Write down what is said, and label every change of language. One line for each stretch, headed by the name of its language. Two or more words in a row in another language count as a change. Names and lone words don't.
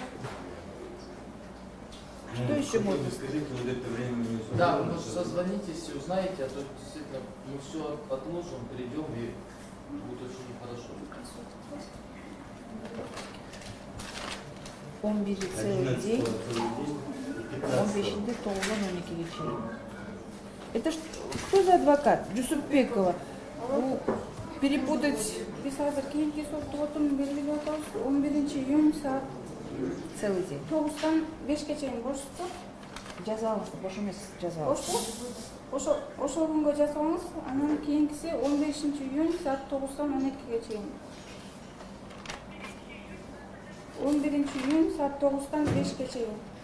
Russian: Что еще можно? Скажите, вот это время... Да, вы может созвонитесь и узнаете, а то действительно мы все отложим, придем и будет очень нехорошо. 11 целый день.
Kyrgyz: 15-де толгон 12-ге чейин.
Russian: Это кто за адвокат? Жусупбекова. Ну, перепутать
Kyrgyz: Биз азыр кийинки соттун белгилеп атабыз. 11-июнь саат
Russian: целый день.
Kyrgyz: 9-тан 5ке чейин бошсуздар. Жаза алыңыз, бош емес жаза алыңыз. Ошол күнгө жасаңыз, анан кийинкиси 15-июнь саат 9-тан 12-ге чейин. 11-июнь саат 9-тан 5-ке чейин.